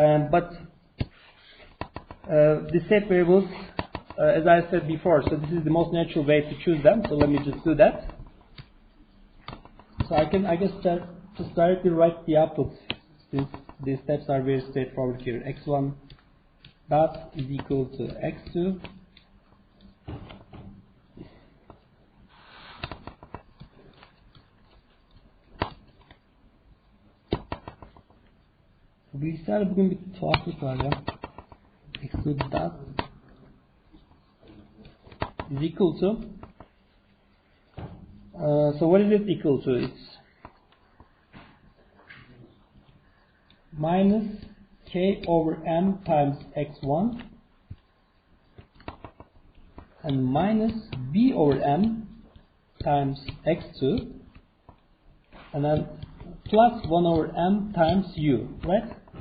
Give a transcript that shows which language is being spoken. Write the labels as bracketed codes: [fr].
[en] But the state variables, as I said before, so this is the most natural way to choose them. So let me just do that. So I guess just directly write the outputs, since these steps are very straightforward here. X1 dot is equal to X2 [tr] bilgisayarda bugün bir tuhaflık var ya. [en] X2 dot is equal to, so what is it equal to? It's minus k over m times x1 and minus b over m times x2 and then plus 1 over m times u, right?